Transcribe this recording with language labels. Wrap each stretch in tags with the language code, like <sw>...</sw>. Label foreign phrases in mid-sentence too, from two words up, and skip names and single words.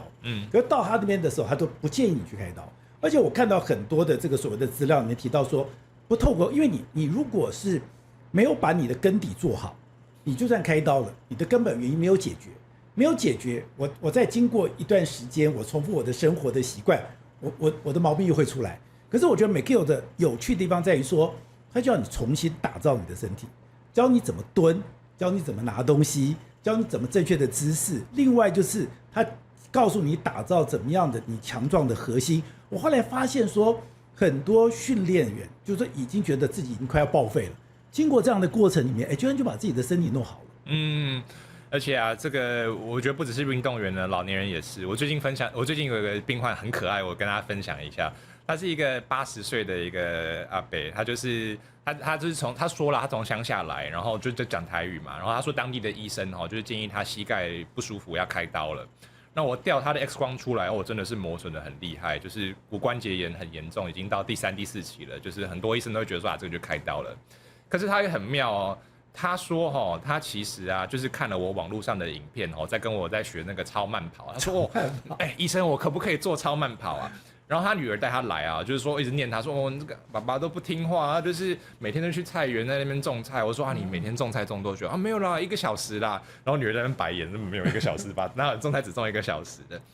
<zh>可是到他那邊的時候，他都不建議你去開刀。而且我看到很多的這個所謂的資料裡面提到說，不透過，因為你如果是沒有把你的根底做好，你就算開刀了，你的根本原因沒有解決，我再經過一段時間，我重複我的生活的習慣，我的毛病又會出來。可是我覺得 McGill 的有趣的地方在於說，他就要你重新打造你的身體，教你怎麼蹲，教你怎麼拿東西，教你怎麼正確的姿勢。另外就是他告訴你打造怎麼樣的你強壯的核心。我後來發現說，很多訓練員就是說已經覺得自己已經快要報廢了，經過這樣的過程裡面，居然就把自己的身體弄好了。而且啊，這個我覺得不只是運動員呢，老年人也是。我最近有一個病患很可愛，我跟大家分享一下。他是一個80歲的一個阿伯，他就是他說了，他從鄉下來，然後就講台語嘛，然後他說當地的醫生就是建議他膝蓋不舒服要開刀了。那我調他的 X 光出來，我真的是磨損的很厲害，就是骨關節炎很嚴重，已經到第3、第4期了，就是很多醫生都會覺得說這個就開刀了。可是他也很妙哦，他說他其實啊就是看了我網絡上的影片在跟我在學那個超慢跑，他說醫生我可不可以做超慢跑啊？然後他女兒帶他來啊，就是說一直念他說這個爸爸都不聽話啊，就是每天都去菜園在那邊種菜。我說你每天種菜種多久啊？沒有啦，1個小時啦。然後女兒在那邊白眼，沒有1個小時吧？那種菜只種1個小時的。</zh>